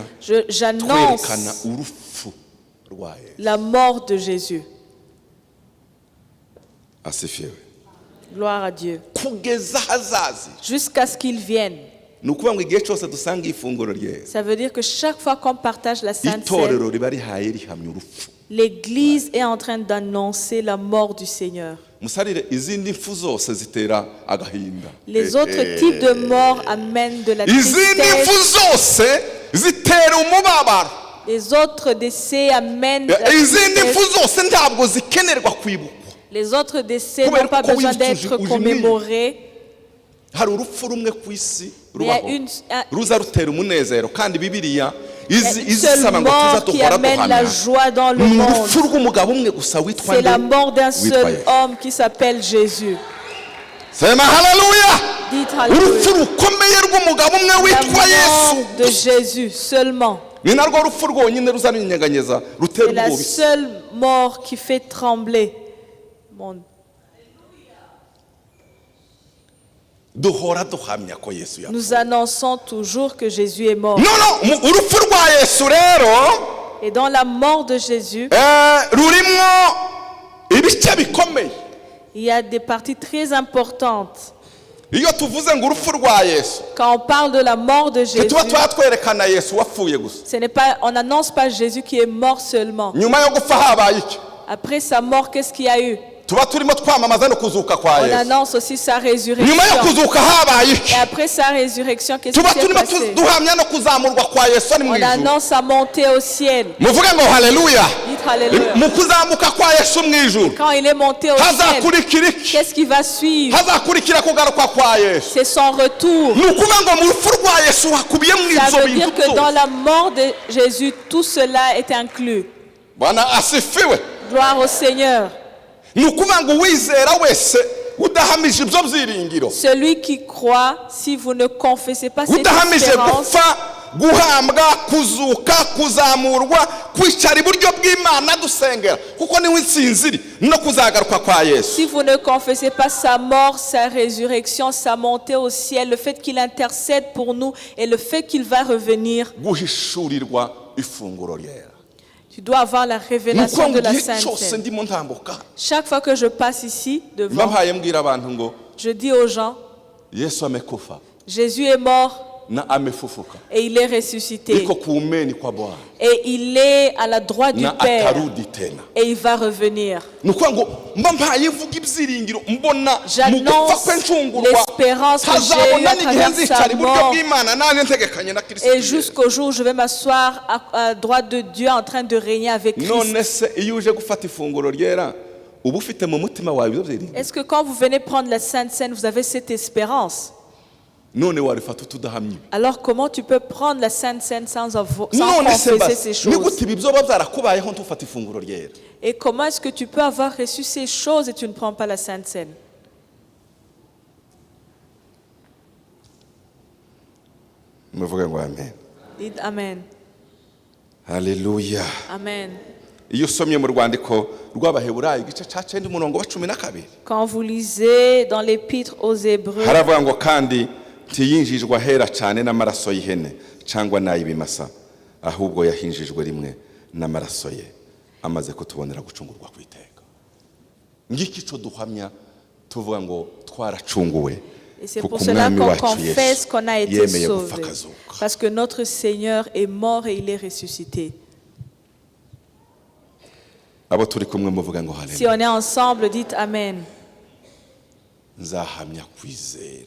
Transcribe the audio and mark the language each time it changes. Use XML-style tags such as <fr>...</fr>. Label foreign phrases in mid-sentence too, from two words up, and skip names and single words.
<fr>j'annonce</fr> <rw>twerekana urupfu rwa Yesu.</rw> <fr>la mort de Jésus.</fr> <rw>asifiwe.</rw> <fr>Gloire à Dieu.</fr> <rw>kugeza ahazazi.</rw> <fr>Jusqu'à ce qu'il vienne.</fr> <rw>Ni ukuvuga ngo igihe cyose dusanga ifunguro ryera,</rw> <fr>Ça veut dire que chaque fois qu'on partage la Sainte Seine,</fr> <rw>itorero riba rihaye rihamya urupfu.</rw> <fr>l'Église est en train d'annoncer la mort du Seigneur.</fr> <rw>Musarire izindi mfu zose zitera agahinda.</rw> <fr>Les autres types de morts amènent de la</fr> <rw>Izindi mfu</rw> <fr>tristesse.</fr> <rw>zose zitera umubabaro.</rw> <fr>Les autres décès amènent de la</fr> <rw>Izindi mfu</rw> <fr>tristesse.</fr> <rw>zose ntabwo zikenerwa kwibukwa.</rw> <fr>Les autres décès n'ont pas besoin d'être commémorés.</fr> <rw>Hari urupfu rumwe ku isi</rw> <fr>Mais il y a</fr> <rw>rubaho</rw> <fr>une</fr> <rw>ruza rutera umunezero, kandi Bibiliya</rw> <fr>seule</fr> <rw>izisaba ngo tuza</rw> <fr>mort qui</fr> <rw>duhora</rw> <fr>amène la</fr> <rw>duhamya.</rw> <fr>joie dans le</fr> <rw>Ni</rw> <fr>monde.</fr> <rw>urupfu rw'umugabo umwe gusa witwa</rw> <fr>C'est la</fr> <rw>nde?</rw> <fr>mort d'un</fr> <rw>Witwa</rw> <fr>seul</fr> <rw>Yesu.</rw> <fr>homme qui s'appelle Jésus.</fr> <sw>Sema haleluya.</sw> <fr>Dites</fr> <rw>Urupfu</rw> <fr>Alléluia.</fr> <rw>rukomeye rw'umugabo umwe</rw> <fr>La</fr> <rw>witwa Yesu.</rw> <fr>mort de Jésus seulement.</fr> <rw>Ni narwo rupfu rwonyine ruzarunyeganyeza rutera</rw> <fr>C'est la</fr> <rw>ubwoba.</rw> <fr>seule mort qui fait trembler le monde.</fr> <rw>Duhora duhamya ko Yesu yapfuye.</rw> <fr>Nous annonçons toujours que Jésus est mort.</fr> <rw>No, urupfu rwa Yesu rero</rw> <fr>Et dans la mort de Jésus,</fr> <rw>rurimo ibice bikomeye.</rw> <fr>il y a des parties très importantes.</fr> <rw>Iyo tuvuze ngo urupfu rwa Yesu,</rw> <fr>Quand on parle de la mort de Jésus,</fr> <rw>tuba twatwerekana Yesu wapfuye gusa.</rw> <fr>ce n'est pas, on n'annonce pas Jésus qui est mort seulement.</fr> <rw>Nyuma yo gupfa habaye iki?</rw> <fr>Après sa mort, qu'est-ce qu'il y a eu?</fr> <rw>Tuba turimo twamamaza no kuzuka kwa</rw> <fr>On</fr> <rw>Yesu.</rw> <fr>annonce aussi sa</fr> <rw>Nyuma yo</rw> <fr>résurrection.</fr> <rw>kuzuka habaye iki?</rw> <fr>Et après sa résurrection, qu'est-ce</fr> <rw>Tuba</rw> <fr>qui s'est</fr> <rw>turimo</rw> <fr>passé?</fr> <rw>duhamya no kuzamurwa kwa Yesu ari mu</rw> <fr>On</fr> <rw>ijuru.</rw> <fr>annonce sa montée au ciel.</fr> <rw>Muvuge ngo haleluya.</rw> <fr>Dites Alléluia.</fr> <rw>Mu kuzamuka kwa Yesu mu ijuru,</rw> <fr>Quand il est monté au ciel,</fr> <rw>hazakurikira iki?</rw> <fr>qu'est-ce qui va suivre?</fr> <rw>Hazakurikira kugaruka kwa Yesu.</rw> <fr>C'est son retour.</fr> <rw>Ni ukuvuga ngo mu rupfu rwa Yesu hakubiyemo</rw> <fr>Ça</fr> <rw>ibyo</rw> <fr>veut dire</fr> <rw>bintu</rw> <fr>que dans</fr> <rw>byose.</rw> <fr>la mort de Jésus, tout cela est inclus.</fr> <sw>Bwana asifiwe.</sw> <fr>Gloire au Seigneur.</fr> <rw>Ni ukuvuga ngo uwizera wese udahamije ibyo byiringiro,</rw> <fr>Celui qui croit, si vous ne confessez pas cette</fr> <rw>udahamije</rw> <fr>espérance,</fr> <rw>gupfa, guhambwa, kuzuka, kuzamurwa, kwicara iburyo bw'Imana dusengera, kuko niwe intsinzi iri no kuzagaruka kwa Yesu.</rw> <fr>si vous ne confessez pas sa mort, sa résurrection, sa montée au ciel, le fait qu'il intercède pour nous et le fait qu'il va revenir,</fr> <rw>Guhishurirwa ifunguro ryera.</rw> <fr>tu dois avoir la</fr> <rw>Ni</rw> <fr>révélation</fr> <rw>ukuvuga</rw> <fr>de</fr> <rw>ngo</rw> <fr>la</fr> <rw>igihe</rw> <fr>Sainte</fr> <rw>cyose</rw> <fr>Seine.</fr> <rw>ndimo ntambuka,</rw> <fr>Chaque fois que je passe ici devant,</fr> <rw>mbahaye mbwira abantu ngo</rw> <fr>je dis aux gens,</fr> <sw>Yesu amekufa</sw> <fr>Jésus est mort</fr> <sw>na amefufuka,</sw> <fr>et il est ressuscité.</fr> <sw>iko kuumeni kwa Bwana</sw> <fr>Et il est à la droite du</fr> <sw>na</sw> <fr>Père</fr> <sw>atarudi tena.</sw> <fr>et il va revenir.</fr> <rw>Ni ukuvuga ngo mba mpaye mvuga ibyiringiro, mbona mu gupfa</rw> <fr>J'annonce</fr> <rw>kw'encungurwa</rw> <fr>l'espérance que j'ai eue</fr> <rw>hazabona</rw> <fr>à</fr> <rw>n'igihe</rw> <fr>travers</fr> <rw>nzicara</rw> <fr>sa</fr> <rw>iburyo</rw> <fr>mort.</fr> <rw>bw'Imana nanjye ntegekanye na Kristo.</rw> <fr>Et jusqu'au jour où je vais m'asseoir à droite de Dieu en train de régner avec Christ.</fr> <rw>None se iyo uje gufata ifunguro ryera uba ufite mu mutima wawe ibyo byiringiro?</rw> <fr>Est-ce que quand vous venez prendre la Sainte Seine, vous avez cette espérance?</fr> <rw>None warifata utudahamye?</rw> <fr>Alors comment tu peux prendre la Sainte Seine sans</fr> <rw>None se</rw> <fr>confesser</fr> <rw>basi</rw> <fr>ces</fr> <rw>ni</rw> <fr>choses?</fr> <rw>gute ibi byoba byarakubayeho ntufata ifunguro ryera?</rw> <fr>Et comment est-ce que tu peux avoir reçu ces choses et tu ne prends pas la Sainte Seine?</fr> <rw>Muvuge ngo amen.</rw> <fr>Dites Amen.</fr> <rw>Haleluya.</rw> <fr>Amen.</fr> <rw>Iyo usomye mu rwandiko rw'Abaheburayo igice cya 9 umurongo wa 12,</rw> <fr>Quand vous lisez dans l'épître aux Hébreux,</fr> <rw>haravuga ngo kandi ntiyinjijwe ahera cyane n'amaraso y'ihene cyangwa n'ay'ibimasa, ahubwo yahinjijwe rimwe n'amaraso ye amaze kutubonera gucungurwa ku iteka. Ngiki cyo duhamya tuvuga ngo twaracunguwe,</rw> <fr>et c'est</fr> <rw>kuko</rw> <fr>pour cela</fr> <rw>umwami</rw> <fr>qu'on</fr> <rw>wacu</rw> <fr>confesse</fr> <rw>Yesu</rw> <fr>qu'on a été</fr> <rw>yemeye</rw> <fr>sauvé.</fr> <rw>gupfa akazuka.</rw> <fr>Parce que notre Seigneur est mort et il est ressuscité.</fr> <rw>Abo turi kumwe muvuga ngo</rw> <fr>Si</fr> <rw>haleluya.</rw> <fr>on est ensemble, dites Amen.</fr> <rw>Nzahamya kwizera</rw>